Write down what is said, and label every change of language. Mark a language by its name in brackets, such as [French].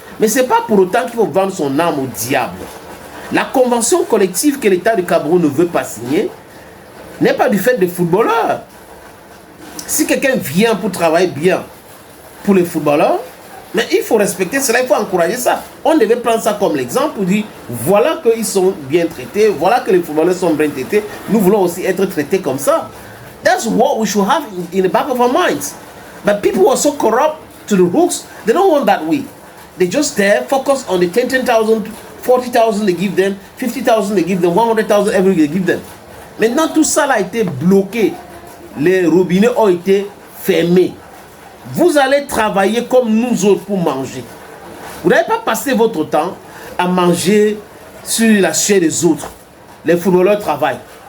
[French] Mais ce n'est pas pour autant qu'il faut vendre son âme au diable. La convention collective que l'État du Cameroun ne veut pas signer n'est pas du fait des footballeurs. Si quelqu'un vient pour travailler bien pour les footballeurs, mais il faut respecter cela, il faut encourager ça. On devait prendre ça comme l'exemple pour dire, voilà qu'ils sont bien traités, voilà que les footballeurs sont bien traités, nous voulons aussi être traités comme ça. [English] That's what we should have in the back of our minds. But people are so corrupt to the hooks, they don't want that way. They just there, focus on the 10,000, 40,000 they give them, 50,000 they give them, 100,000 every they give them. [French] Maintenant tout ça a été bloqué, les robinets ont été fermés. Vous allez travailler comme nous autres pour manger. Vous n'allez pas passer votre temps à manger sur la chair des autres. Les footballeurs travaillent.